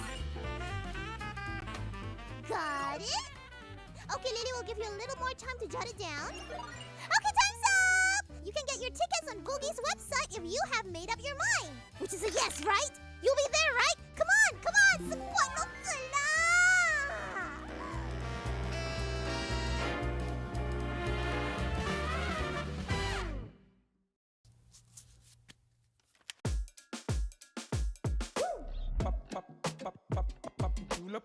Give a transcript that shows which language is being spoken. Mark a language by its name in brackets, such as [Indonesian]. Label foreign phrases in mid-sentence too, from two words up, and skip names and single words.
[English] Got it? Okay, Lily will give you a little more time to jot it down. Okay, time's up! You can get your tickets on Googie's website if you have made up your mind. Which is a yes, right? You'll be there, right? Come on, come on! Sebuah lokala! Pop, pop, pop, pop, pop, julep.